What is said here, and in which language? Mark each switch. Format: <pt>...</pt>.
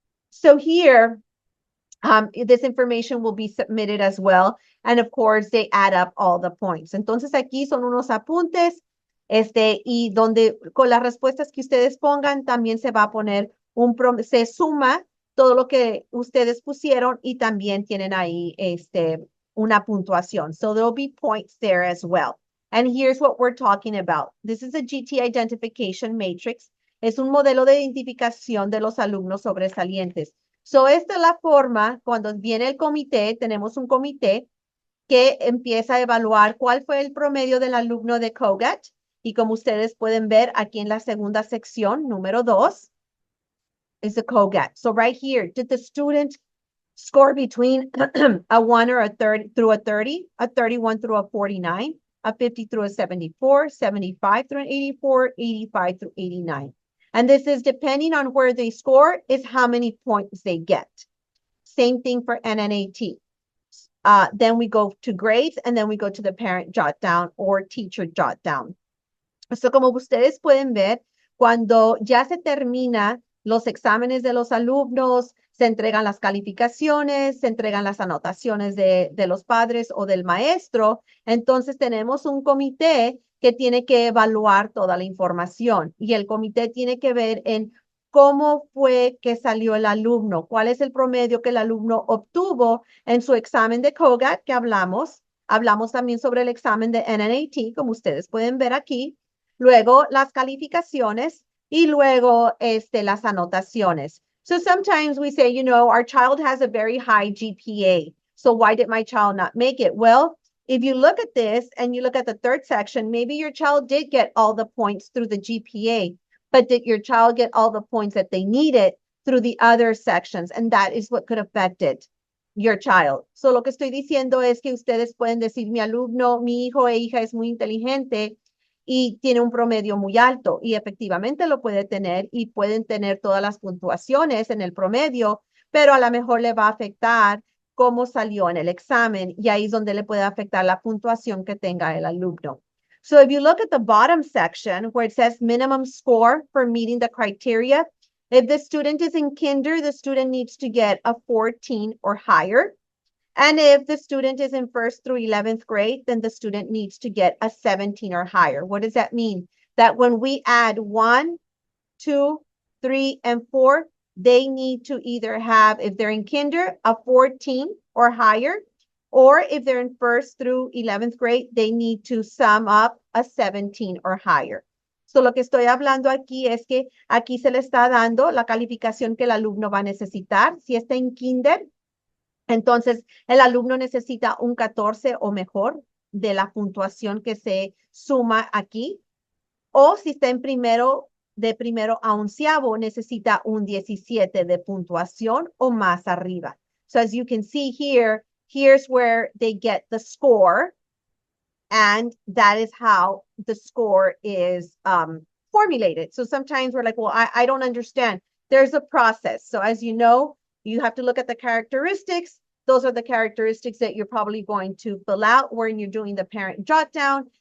<en>So here, this information will be submitted as well. And of course, they add up all the points.</en> <es>Entonces aquí son unos apuntes, y donde con las respuestas que ustedes pongan también se va a poner se suma todo lo que ustedes pusieron y también tienen ahí una puntuación.</es> <en>So there'll be points there as well. And here's what we're talking about. This is a GT identification matrix.</en> <es>Es un modelo de identificación de los alumnos sobresalientes. So esta es la forma, cuando viene el comité, tenemos un comité que empieza a evaluar cuál fue el promedio del alumno de COGAT. Y como ustedes pueden ver aquí en la segunda sección, número 2,</es> <en>is the COGAT. So right here, did the student score between a 1 or a 30 through a 30, a 31 through a 49, a 50 through a 74, 75 through an 84, 85 through 89. And this is depending on where they score is how many points they get. Same thing for NNAT. Then we go to grades and then we go to the parent jot down or teacher jot down.</en> <es>So como ustedes pueden ver, cuando ya se termina los exámenes de los alumnos, se entregan las calificaciones, se entregan las anotaciones de los padres o del maestro, entonces tenemos un comité que tiene que evaluar toda la información y el comité tiene que ver en cómo fue que salió el alumno, cuál es el promedio que el alumno obtuvo en su examen de COGAT que hablamos. Hablamos también sobre el examen de NNAT, como ustedes pueden ver aquí. Luego las calificaciones y luego las anotaciones.</es> <en>So sometimes we say, you know, our child has a very high GPA. So why did my child not make it? Well, if you look at this and you look at the third section, maybe your child did get all the points through the GPA, but did your child get all the points that they needed through the other sections? And that is what could affect it, your child.</en> <es>So lo que estoy diciendo es que ustedes pueden decir, mi alumno, mi hijo e hija es muy inteligente y tiene un promedio muy alto y efectivamente lo puede tener y pueden tener todas las puntuaciones en el promedio, pero a lo mejor le va a afectar cómo salió en el examen y ahí es donde le puede afectar la puntuación que tenga el alumno.</es> <en>So if you look at the bottom section where it says minimum score for meeting the criteria, if the student is in kinder, the student needs to get a 14 or higher. And if the student is in 1st through 11th grade, then the student needs to get a 17 or higher. What does that mean? That when we add 1, 2, 3, and 4, they need to either have, if they're in kinder, a 14 or higher, or if they're in 1st through 11th grade, they need to sum up a 17 or higher.</en> <es>So lo que estoy hablando aquí es que aquí se le está dando la calificación que el alumno va a necesitar. Si está en kinder, entonces, el alumno necesita un 14 o mejor de la puntuación que se suma aquí. O si está en primero, de primero a onceavo, necesita un 17 de puntuación o más arriba.</es> <en>So as you can see here, here's where they get the score. And that is how the score is formulated. So sometimes we're like, well, I don't understand. There's a process. So as you know, you have to look at the characteristics. Those are the characteristics that you're probably going to fill out when you're doing the parent jot down.</en>